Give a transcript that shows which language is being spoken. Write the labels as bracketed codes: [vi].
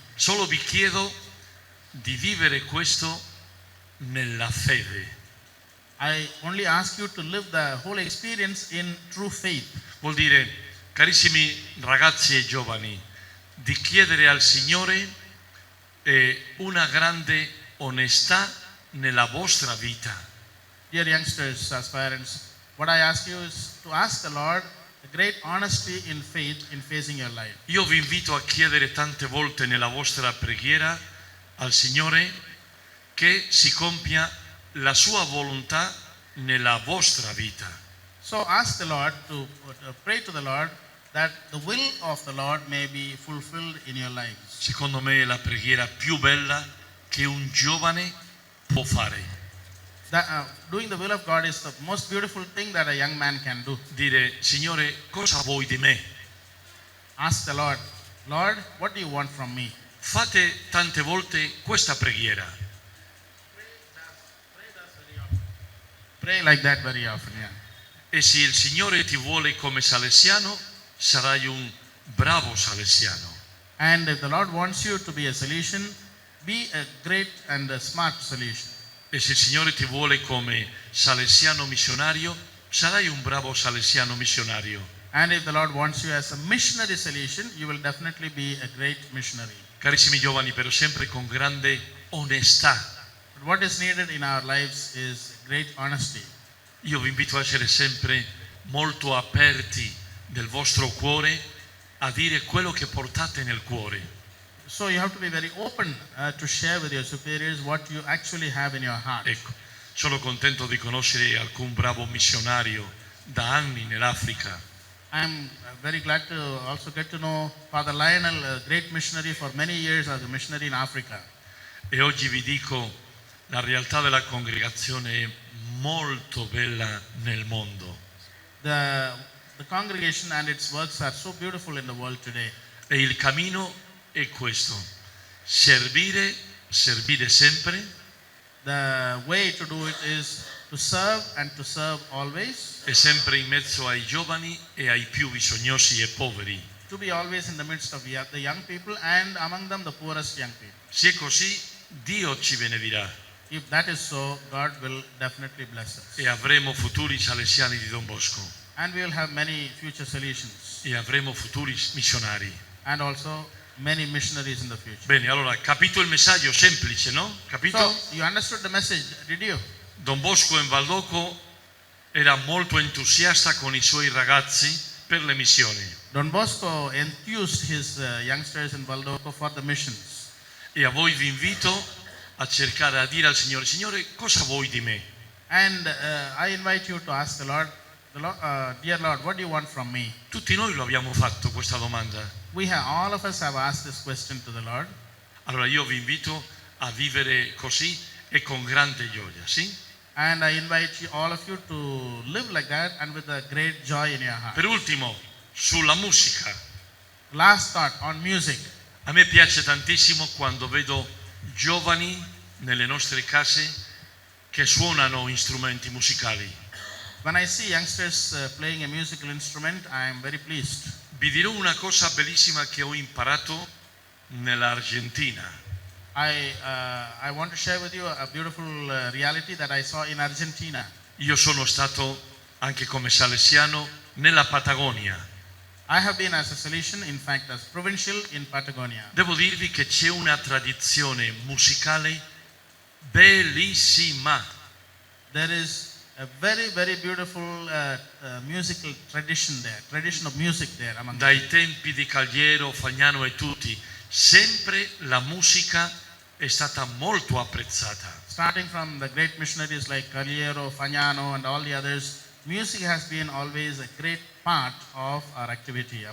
[it] Solo vi chiedo di vivere questo nella fede. [en] I only ask you to live the whole experience in true faith. [it] Vuol dire, carissimi ragazzi e giovani, di chiedere al Signore una grande onestà nella vostra vita. [en] Dear youngsters, aspirants, what I ask you is to ask the Lord a great honesty in faith in facing your life. [it] Io vi invito a chiedere tante volte nella vostra preghiera al Signore che si compia la sua volontà nella vostra vita. [en] So ask the Lord to pray to the Lord that the will of the Lord may be fulfilled in your lives. [it] Secondo me è la preghiera più bella che un giovane può fare. [en] Doing the will of God is the most beautiful thing that a young man can do. [it] Dire, Signore, cosa vuoi di me? [en] Ask the Lord, Lord, what do you want from me? [it] Fate tante volte questa preghiera. [en] Pray like that very often, yeah. [it] E se il Signore ti vuole come salesiano, sarai un bravo salesiano. [en] And if the Lord wants you to be a Salesian, be a great and a smart Salesian. [it] E se il Signore ti vuole come salesiano missionario, sarai un bravo salesiano missionario. [en] And if the Lord wants you as a missionary Salesian, you will definitely be a great missionary. [it] Carissimi giovani, però sempre con grande onestà. [en] But what is needed in our lives is great honesty. [it] Io vi invito a essere sempre molto aperti del vostro cuore a dire quello che portate nel cuore. [en] So you have to be very open to share with your superiors what you actually have in your heart. [it] Ecco, sono contento di conoscere alcun bravo missionario da anni nell'Africa. [en] I'm very glad to also get to know Father Lionel, a great missionary for many years as a missionary in Africa. [it] E oggi vi dico, la realtà della congregazione è molto bella nel mondo. [en] The congregation and its works are so beautiful in the world today. [it] E il cammino è questo: servire sempre, [en] The way to do it is to serve and to serve always, [it] e sempre in mezzo ai giovani e ai più bisognosi e poveri. [en] to be always in the midst of the young people and among them the poorest young people. [it] Se è così, Dio ci benedirà [en] If that is so, God will definitely bless us. [it] e avremo futuri salesiani di Don Bosco [en] And we will have many future Salesians [it] e avremo futuri missionari. [en] and also many missionaries in the future. [it] Bene, allora, capito il messaggio semplice, no? Capito? [en] So, you understood the message, did you? [it] Don Bosco in Valdoco era molto entusiasta con i suoi ragazzi per le missioni [en] Don Bosco enthused his youngsters in Valdoco for the missions. [it] e a voi vi invito a cercare a dire al Signore: Signore, cosa vuoi di me? [en] And I invite you to ask the Lord, dear Lord, what do you want from me? [it] Tutti noi lo abbiamo fatto questa domanda. [en] all of us have asked this question to the Lord. [it] Allora io vi invito a vivere così e con grande gioia, sì? [en] And I invite all of you to live like that and with a great joy in your heart. [it] Per ultimo, sulla musica. [en] Last thought on music. [it] A me piace tantissimo quando vedo giovani nelle nostre case che suonano strumenti musicali. [en] When I see youngsters playing a musical instrument, I am very pleased. [it] Vi dirò una cosa bellissima che ho imparato nell'Argentina. [en] I want to share with you a beautiful reality that I saw in Argentina. [it] Io sono stato anche come salesiano nella Patagonia. [en] I have been as a Salesian, in fact as provincial in Patagonia. [it] Devo dirvi che c'è una tradizione musicale bellissima. [en] There is a very, very beautiful musical tradition there, tradition of music there among the [it] Dai tempi di Cagliero, Fagnano e tutti, sempre la musica è stata molto apprezzata. [en] Starting from the great missionaries like Cagliero, Fagnano and all the others, music has been always a great part of our activity.